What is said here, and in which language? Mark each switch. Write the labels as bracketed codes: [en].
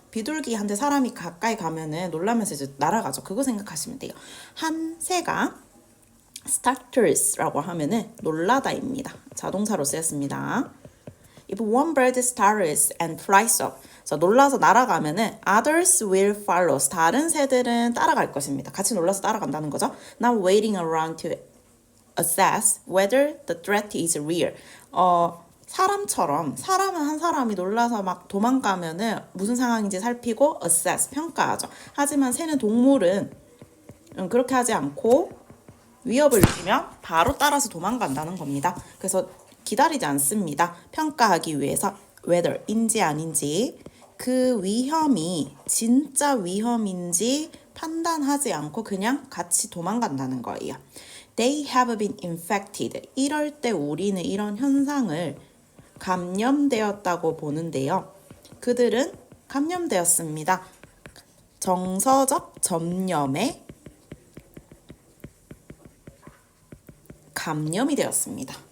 [ko] 비둘기한테 사람이 가까이 가면은 놀라면서 이제 날아가죠. 그거 생각하시면 돼요. 한 새가 stutters라고 하면은 놀라다입니다. 자동사로 쓰였습니다. [en] If one bird stutters and flies up. [ko] 자, 놀라서 날아가면은 [en] others will follow. [ko] 다른 새들은 따라갈 것입니다. 같이 놀라서 따라간다는 거죠. [en] Not waiting around to assess whether the threat is real. [ko] 사람처럼 사람은 한 사람이 놀라서 막 도망가면은 무슨 상황인지 살피고 assess 평가하죠. 하지만 새는 동물은 그렇게 하지 않고 위협을 느끼면 바로 따라서 도망간다는 겁니다. 그래서 기다리지 않습니다. 평가하기 위해서 whether인지 아닌지 그 위험이 진짜 위험인지 판단하지 않고 그냥 같이 도망간다는 거예요. [en] They have been infected. [ko] 이럴 때 우리는 이런 현상을 감염되었다고 보는데요. 그들은 감염되었습니다. 정서적 전염에 감염이 되었습니다.